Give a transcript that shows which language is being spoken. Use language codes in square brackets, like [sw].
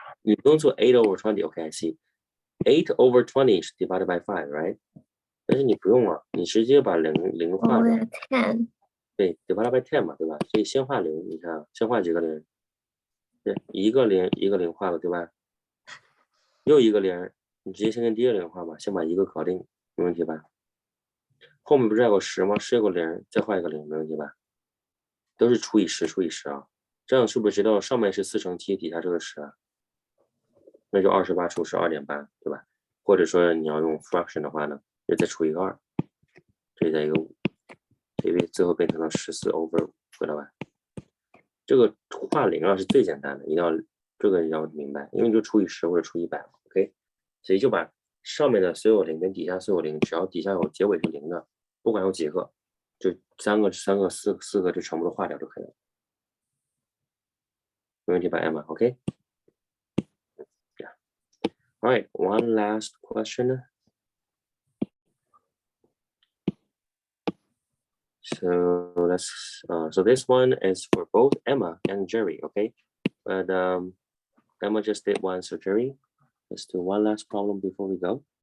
[zh] 你不用做 [en] 8 over 20, okay, I see. 8 over 20 is divided by 5, right? [zh] 但是你不用啊，你直接把零化掉。 10. 对 ， [en] divided by 10 [zh] 嘛，对吧？所以先画0，你看先画几个0？ 对，一个0画了，对吧？又一个0，你直接先跟第一个0画吧，先把一个搞定，没问题吧？后面不是还有个10吗？ 10有个0，再画一个0，没问题吧？都是除以10啊，这样是不是知道上面是4乘7，底下这个10啊？那就28除10 2.8，对吧？或者说你要用 fraction 的话呢，就再除一个2，这里再一个5，所以最后变成了14 over 5，回来吧？这个画0啊是最简单的，一定要这个要明白，因为就除以10或者除以100 ，OK？所以就把上面的所有0跟底下所有0，只要底下有结尾是0的，不管有几个，就4个就全部都划掉就可以了，没问题吧 ，Emma？ OK？ Yeah. [en] All right, one last question. So so this one is for both Emma and Jerry, okay? But Emma just did one, so Jerry, let's do one last problem before we go.